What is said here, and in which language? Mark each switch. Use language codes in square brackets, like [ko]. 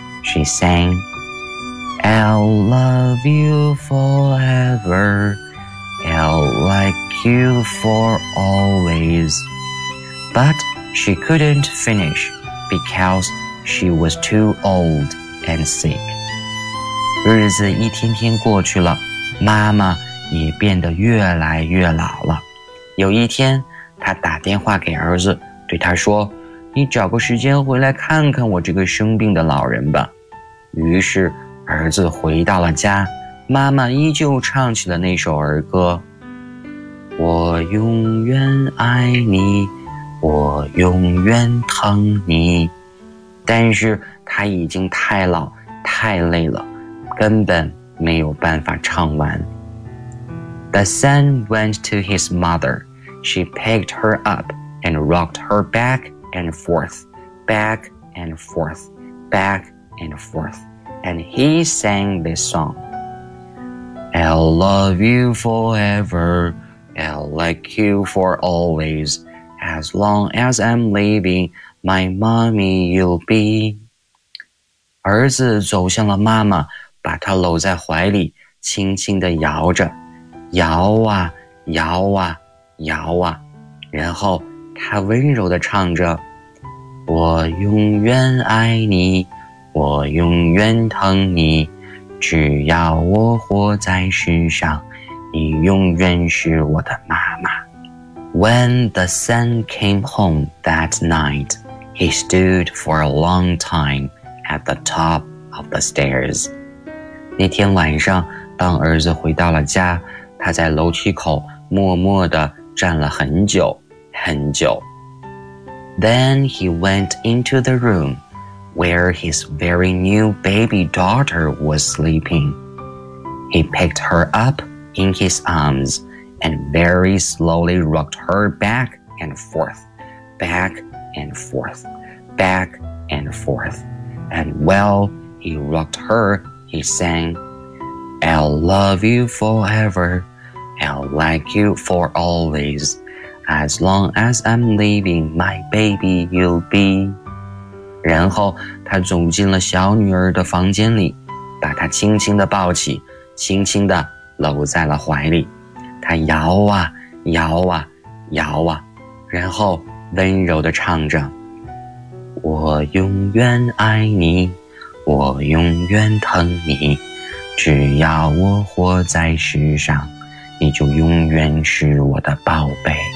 [en] She sang, I'll love you forever, I'll like you for always. But she couldn't finish because she was too old and sick. [zh] 日子一天天过去了，妈妈也变得越来越老了。有一天他打电话给儿子，对他说，你找个时间回来看看我这个生病的老人吧。于是儿子回到了家，妈妈依旧唱起了那首儿歌，我永远爱你，我永远疼你。但是他已经太老太累了，根本没有办法唱完。 [en] The son went to his motherShe picked her up and rocked her back and forth, back and forth, back and forth. And he sang this song. I'll love you forever, I'll like you for always, as long as I'm leaving, my mommy you'll be. [zh] 儿子走向了妈妈，把她搂在怀里，轻轻地摇着，摇啊，摇啊。摇啊，然后他温柔地唱着，我永远爱你，我永远疼你，只要我活在世上，你永远是我的妈妈。 [en] When the son came home that night, he stood for a long time at the top of the stairs. [zh] 那天晚上，当儿子回到了家，他在楼梯口默默地站了很久很久。 [en] Then he went into the room where his very new baby daughter was sleeping. He picked her up in his arms and very slowly rocked her back and forth, back and forth, back and forth. And while he rocked her, he sang, I'll love you foreverI'll like you for always, as long as I'm leaving, my baby you'll be. [zh] 然后他走进了小女儿的房间里，把她轻轻地抱起，轻轻地搂在了怀里。他摇啊摇啊摇啊，然后温柔地唱着，我永远爱你，我永远疼你，只要我活在世上，你就永远是我的宝贝。